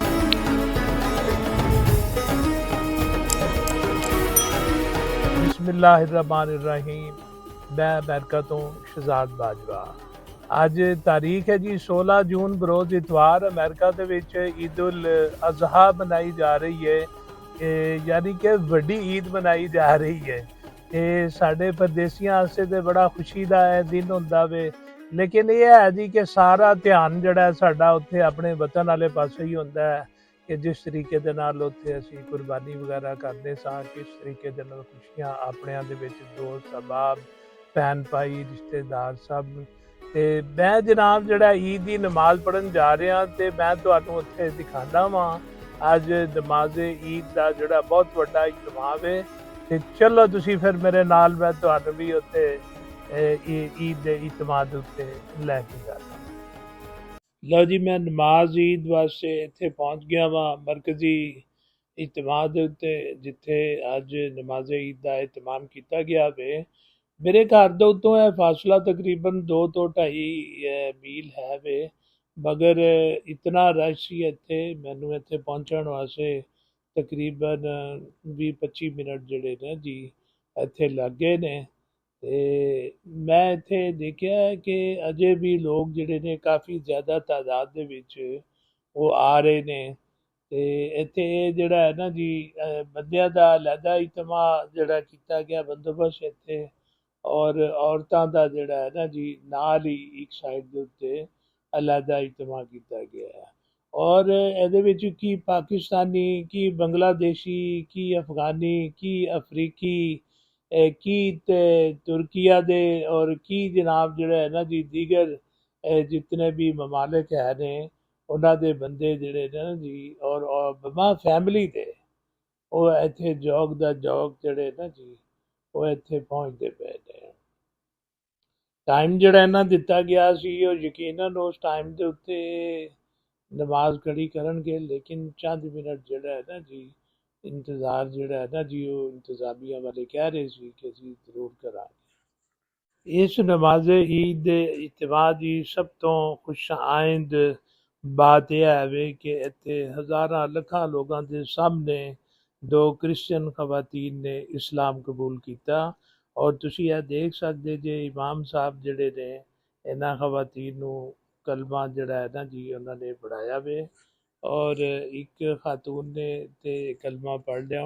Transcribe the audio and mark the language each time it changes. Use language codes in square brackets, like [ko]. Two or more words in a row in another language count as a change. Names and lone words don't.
[ar] بسم اللہ الرحمن الرحیم. [pa] میں امریکہ تو شہزاد باجوہ. اج تاریخ ہے جی 16 جون بروز اتوار. امریکہ دے وچ عید الاضحیٰ منائی جا رہی ہے, یعنی کہ وڈی عید منائی جا رہی ہے. یہ ساڈے پردیسیاں واسطے تے بڑا خوشی دا دن ہوندا وے, لیکن یہ ہے جی کہ سارا دھیان جڑا ہے ساڈا اوتھے اپنے وطن والے پاسے ہی ہوندا ہے کہ جس طریقے دے نال اوتھے اسی قربانی وغیرہ کرنے ساں, کس طریقے دے نال خوشیاں اپنیاں دے وچ دوست احباب بہن بھائی رشتے دار سب. تے میں جناب جڑا عید دی نماز پڑھن جا رہا تے میں تانوں اوتھے دکھانا وا اج نماز عید دا جڑا بہت بڑا اہتمام ہے. تے چلو تسی پھر میرے نال میں تانوں بھی اوتھے عید دے اہتمام اوتے لے کے جانا. لو جی میں نماز عید واسطے ایتھے پہنچ گیا وا مرکزی اہتمام دے اوتے جتھے اج نماز عید دا اہتمام کیتا گیا وے. میرے گھر دے اتوں ہے فاصلہ تقریباً 2 تو 2.5 میل ہے وے, مگر اتنا رش سی اتھے مینوں اتھے پہنچن واسطے تقریباً 20-25 منٹ جڑے نے جی اتھے لگ گئے نے. تے میں اتھے دیکھیا ہے کہ اجے بھی لوگ جڑے نے کافی زیادہ تعداد دے وچ وہ آ رہے نے. تے اتھے جڑا ہے نا جی بندیاں دا علیحدہ اجتماع جڑا کیتا گیا بندوبست اتھے, اور عورتاں دا جڑا ہے نا جی نال ہی ایک سائڈ دے اوتے علیحدہ اجتماع کیتا گیا ہے. اور ایدے وچ کی پاکستانی, کی بنگلہ دیشی, کی افغانی, کی افریقی, کی ترکیہ دے, اور کی جناب جڑا ہے نا جی دیگر جتنے بھی ممالک ہے نے انہاں دے بندے جڑے نا جی اور بما فیملی دے وہ ایتھے جوگ دا جوگ جڑے نا جی وہ ایتھے پہنچتے پے نے. ٹائم جڑا نا دتا گیا سی وہ یقیناً اس ٹائم دے اوتے نماز کھڑی کرن گے, لیکن چند منٹ جڑا ہے نا جی انتظار جڑا ہے نا جی وہ انتظامیہ والے کہہ رہے سی کہ اسی ضرور کرا گے. اس نماز عید دے اجتماع دی سب تو خوش آئند بات یہ ہے کہ اتنے ہزاراں لکھاں لوگاں دے سامنے دو کرسچن خواتین نے اسلام قبول کیتا. اور تسی یہ دیکھ سکتے جے امام صاحب جڑے نے انہاں خواتین نو کلمہ جڑا ہے نا جی انہوں نے پڑھایا وے, اور ایک خاتون نے تے کلمہ پڑھ لیا.